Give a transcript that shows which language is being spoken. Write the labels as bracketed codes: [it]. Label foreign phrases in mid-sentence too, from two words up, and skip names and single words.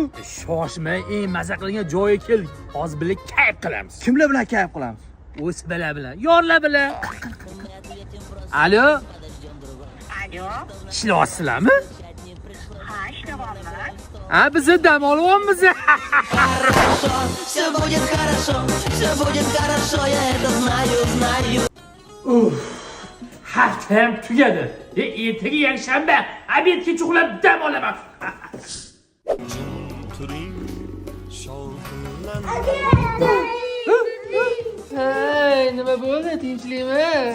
[uz] Shoshmay, eng maza qilgan joyga keldik. Hozir birga kayf qilamiz. Kimlar bilan kayf qilamiz? O'z bilan, yorlar bilan. Alo? Alo. Ishlayapsizlarmi? Ha, ishlayapman. Ha, biz dam olyapmiz. [ru] Все будет хорошо, я это знаю. [uz] Haftam tugadi. Ertaga yakshanba, obedga chuqlab dam olaman. Hey, nima bo'ldi? Tinchlikmi?